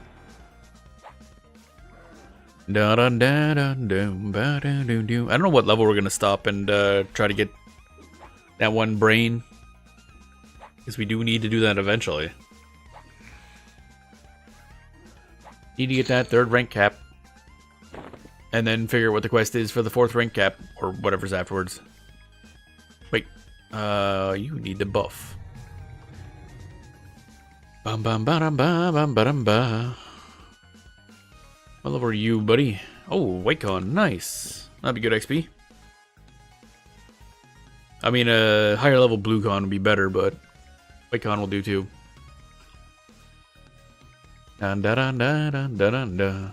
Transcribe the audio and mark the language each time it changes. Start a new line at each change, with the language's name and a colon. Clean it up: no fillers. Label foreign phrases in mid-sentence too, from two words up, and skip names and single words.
English: I don't know what level we're gonna stop and try to get that one brain, because we do need to do that eventually. Need to get that 3rd rank cap, and then figure out what the quest is for the 4th rank cap or whatever's afterwards. Wait, you need the buff. Bum bum ba dum ba bum ba dum ba. What level are you, buddy? Oh, Whitecon, nice. That'd be good XP. I mean, a higher level Bluecon would be better, but Whitecon will do too. Dun, dun, dun, dun, dun, dun, dun.